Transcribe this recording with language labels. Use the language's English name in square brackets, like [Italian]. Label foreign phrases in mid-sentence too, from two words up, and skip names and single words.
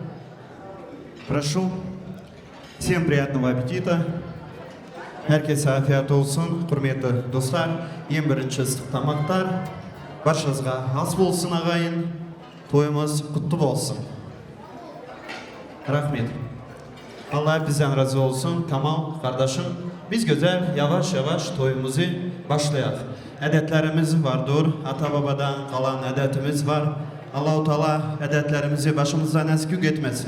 [Russian] Прошу. Всем приятного аппетита. [Turkish] Herkese afiyet olsun, [Kazakh] құрметті dostlar. Ең бірінші ыстық тамақтар. Баршаңызға ас болсын ағайын. Тойымыз құтты болсын. Rahmet. [Turkish] Allah bizden razı olsun. Kamal kardeşim. Biz güzel yavaş yavaş toyumuzu başlayalım. Adetlerimiz vardır. Ata babadan kalan adetimiz var. Allah-u Teala adetlerimizi başımızdan eskik etmesin.